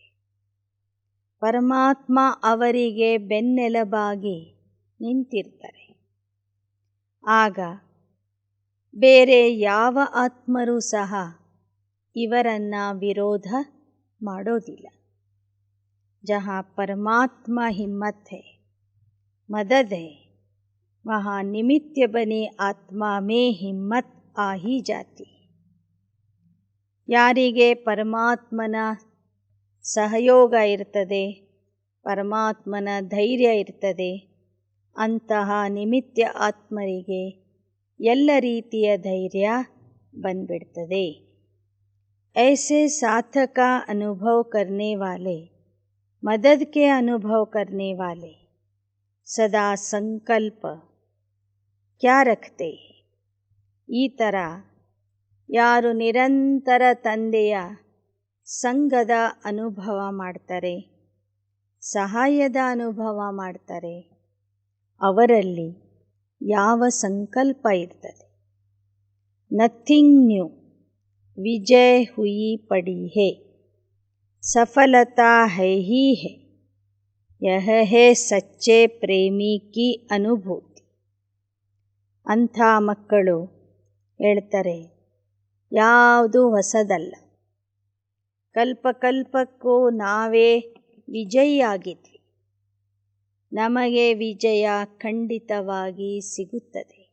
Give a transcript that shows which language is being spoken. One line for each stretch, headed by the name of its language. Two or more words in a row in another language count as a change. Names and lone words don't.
Kannada: ಪರಮಾತ್ಮ ಅವರಿಗೆ ಬೆನ್ನೆಲುಬಾಗಿ ನಿಂತಿರ್ತಾರೆ. ಆಗ ಬೇರೆ ಯಾವ ಆತ್ಮರೂ ಸಹ ಇವರನ್ನು ವಿರೋಧ ಮಾಡೋದಿಲ್ಲ.
Hindi: ಜहाँ परमात्मा हिम्मत है मदद है वहाँ निमित्त बनी आत्मा में हिम्मत आ ही जाती.
Kannada: ಯಾರಿಗೆ ಪರಮಾತ್ಮನ ಸಹಯೋಗ ಇರ್ತದೆ, ಪರಮಾತ್ಮನ ಧೈರ್ಯ ಇರ್ತದೆ, ಅಂತಹ ನಿಮಿತ್ತ ಆತ್ಮರಿಗೆ ಎಲ್ಲ ರೀತಿಯ ಧೈರ್ಯ ಬಂದ್ಬಿಡ್ತದೆ.
Hindi: ऐसे साथ का अनुभव करने वाले, मदद के अनुभव करने वाले सदा संकल्प क्या रखते हैं.
Kannada: ಈ ಥರ ಯಾರು ನಿರಂತರ ತಂದೆಯ ಸಂಗದ ಅನುಭವ ಮಾಡ್ತಾರೆ, ಸಹಾಯದ ಅನುಭವ ಮಾಡ್ತಾರೆ, ಅವರಲ್ಲಿ ಯಾವ ಸಂಕಲ್ಪ ಇರ್ತದೆ.
English: nothing new,
Hindi: विजय हुई पड़ी है, सफलता है ही है, यह है सच्चे प्रेमी की अनुभूति.
Kannada: ಅಂಥ ಮಕ್ಕಳು ಹೇಳ್ತಾರೆ, ಯಾವುದು ಹೊಸದಲ್ಲ, ಕಲ್ಪಕಲ್ಪಕ್ಕೂ ನಾವೇ ವಿಜಯಿಯಾಗಿದ್ವಿ, ನಮಗೆ ವಿಜಯ ಖಂಡಿತವಾಗಿ ಸಿಗುತ್ತದೆ.